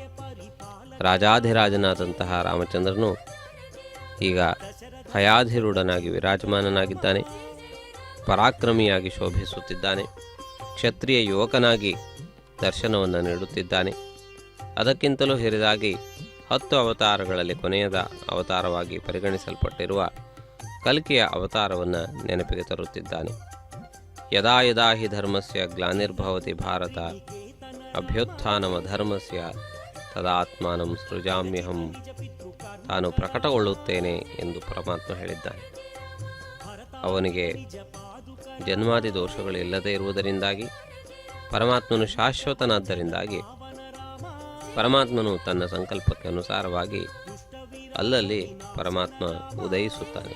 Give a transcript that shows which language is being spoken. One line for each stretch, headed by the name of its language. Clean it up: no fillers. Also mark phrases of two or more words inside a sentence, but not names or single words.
Kannada: ರಾಜಾಧಿರಾಜನಾದಂತಹ ರಾಮಚಂದ್ರನು ಈಗ ಹಯಾಧಿರೂಢನಾಗಿ ವಿರಾಜಮಾನನಾಗಿದ್ದಾನೆ, ಪರಾಕ್ರಮಿಯಾಗಿ ಶೋಭಿಸುತ್ತಿದ್ದಾನೆ, ಕ್ಷತ್ರಿಯ ಯುವಕನಾಗಿ ದರ್ಶನವನ್ನು ನೀಡುತ್ತಿದ್ದಾನೆ. ಅದಕ್ಕಿಂತಲೂ ಹಿರಿದಾಗಿ 10 ಅವತಾರಗಳಲ್ಲಿ ಕೊನೆಯದ ಅವತಾರವಾಗಿ ಪರಿಗಣಿಸಲ್ಪಟ್ಟಿರುವ ಕಲ್ಕಿಯ ಅವತಾರವನ್ನು ನೆನಪಿಗೆ ತರುತ್ತಿದ್ದಾನೆ.
Sanskrit: ಯದಾ ಯದಾ ಹಿ ಧರ್ಮಸ್ಯ ಗ್ಲಾನಿರ್ಭವತಿ ಭಾರತ ಅಭ್ಯುತ್ಥಾನಮ ಧರ್ಮಸ್ಯ ತದಾತ್ಮಾನಂ ಸೃಜಾಮ್ಯಹಂ
Kannada: ತಾನು ಪ್ರಕಟಗೊಳ್ಳುತ್ತೇನೆ ಎಂದು ಪರಮಾತ್ಮ ಹೇಳಿದ್ದಾನೆ. ಅವನಿಗೆ ಜನ್ಮಾದಿ ದೋಷಗಳು ಇಲ್ಲದೇ ಇರುವುದರಿಂದಾಗಿ, ಪರಮಾತ್ಮನು ಶಾಶ್ವತನಾದ್ದರಿಂದಾಗಿ, ಪರಮಾತ್ಮನು ತನ್ನ ಸಂಕಲ್ಪಕ್ಕೆ ಅನುಸಾರವಾಗಿ ಅಲ್ಲಲ್ಲಿ ಪರಮಾತ್ಮ ಉದಯಿಸುತ್ತಾನೆ.